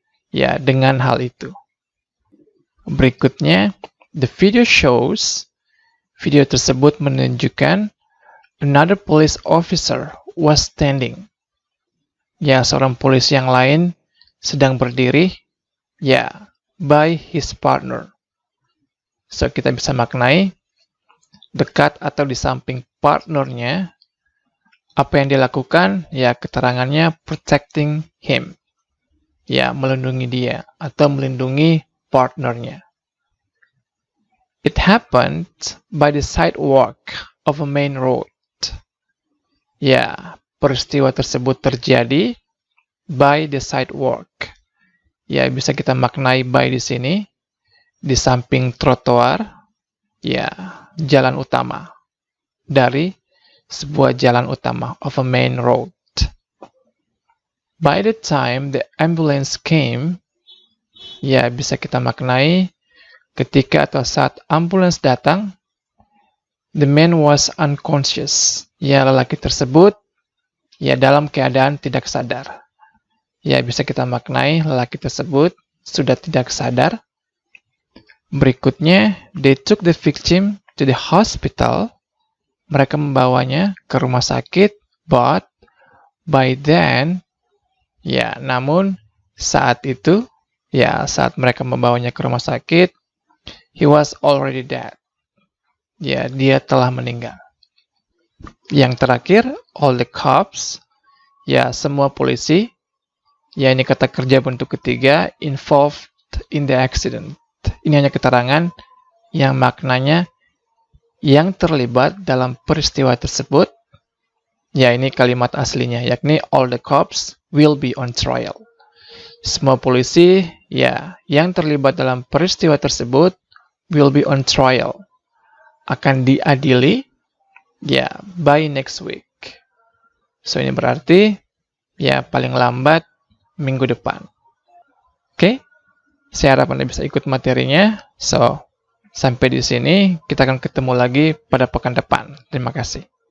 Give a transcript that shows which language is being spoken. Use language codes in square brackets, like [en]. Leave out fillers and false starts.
[id] Ya, dengan hal itu. Berikutnya, [en] the video shows, [id] video tersebut menunjukkan [en] another police officer was standing. [id] Ya, seorang polisi yang lain sedang berdiri, ya, [en] by his partner. [id] So, kita bisa maknai dekat atau di samping partnernya. Apa yang dilakukan? Ya, keterangannya protecting him. Ya, melindungi dia atau melindungi partnernya. [en] It happened by the sidewalk of a main road. [id] Ya, peristiwa tersebut terjadi by the sidewalk. Ya, bisa kita maknai by di sini, di samping trotoar, ya, jalan utama. Dari sebuah jalan utama, [en] of a main road. By the time the ambulance came, [id] ya, bisa kita maknai ketika atau saat ambulans datang, [en] the man was unconscious. [id] Ya, lelaki tersebut, ya, dalam keadaan tidak sadar. Ya, bisa kita maknai lelaki tersebut sudah tidak sadar. [en] Berikutnya, they took the victim to the hospital. [id] Mereka membawanya ke rumah sakit, [en] but by then, [id] ya, namun saat itu, ya, saat mereka membawanya ke rumah sakit, [en] he was already dead. [id] Ya, dia telah meninggal. Yang terakhir, [en] all the cops, [id] ya semua polisi, ya ini kata kerja bentuk ketiga, [en] involved in the accident. [id] Ini hanya keterangan yang maknanya yang terlibat dalam peristiwa tersebut. Ya ini kalimat aslinya, yakni [en] all the cops will be on trial. [id] Semua polisi, ya yang terlibat dalam peristiwa tersebut [en] will be on trial. [id] Akan diadili, ya [en] by next week. [id] So ini berarti ya paling lambat minggu depan. Oke? Saya harap Anda bisa ikut materinya. So, sampai di sini kita akan ketemu lagi pada pekan depan. Terima kasih.